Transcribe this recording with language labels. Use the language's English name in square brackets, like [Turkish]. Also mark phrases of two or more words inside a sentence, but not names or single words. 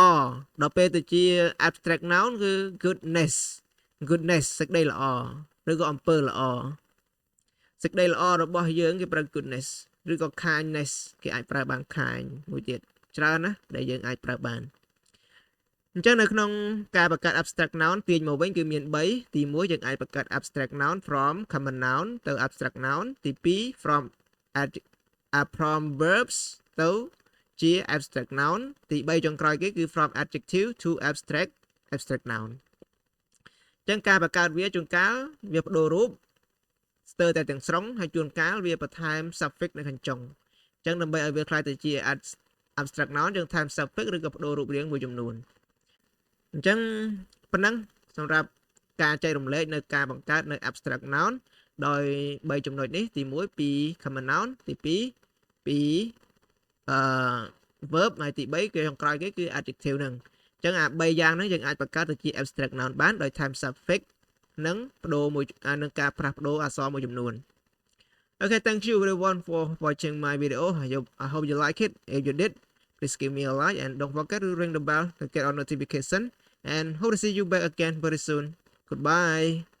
[Khmer] ដល់ពេលទៅជា [English] abstract noun [Khmer] គឺ goodness សេចក្តីល្អឬក៏អំពើល្អសេចក្តីល្អរបស់យើងគេប្រើ goodness ឬក៏ kindness គេអាចប្រើបាន kind មួយទៀតច្រើនណាដែលយើងអាចប្រើបានអញ្ចឹងនៅក្នុងការបង្កើត [English] abstract noun [Khmer] ទាញមកវិញគឺមាន3ទី1យើងអាចបង្កើត [English] abstract noun from common noun [Khmer] ទៅ abstract noun ទី2 [English] from verbs [Khmer] ទៅជា [English] abstract noun [Khmer] ទី3ចុងក្រោយគេគឺ from [English] adjective to abstract noun [Khmer] អញ្ចឹងការបង្កើតវាជួនកាលវាបដូររូបស្ទើរតែទាំងស្រុងហើយជួនកាលវាបន្ថែម suffix នៅខាងចុងអញ្ចឹងដើម្បីឲ្យវាក្លាយទៅជា [English] abstract noun [Khmer] យើងថែម suffix ឬក៏បដូររូបរាងមួយចំនួនអញ្ចឹងប៉ុណ្ណឹងសម្រាប់ការចែករំលែកនៅការបង្កើតនៅ [English] abstract noun [Khmer] ដោយ3ចំណុចនេះទី1ពី [English] common noun [Khmer] ទី2ពី verb ហើយទី3គឺចុងក្រោយគេគឺ adjective ហ្នឹងអញ្ចឹងអា3យ៉ាងហ្នឹងយើងអាចបង្កើតទៅជា [English] abstract noun [Khmer] បានដោយថែម suffix និងបដូរមួយនឹងការផ្លាស់ប្ដូរអក្សរមួយចំនួន [English] Okay, thank you everyone for watching my video. I hope you like it. If you did, please give me a like and don't forget to ring the bell to get our notification. And hope to see you back again very soon. Goodbye.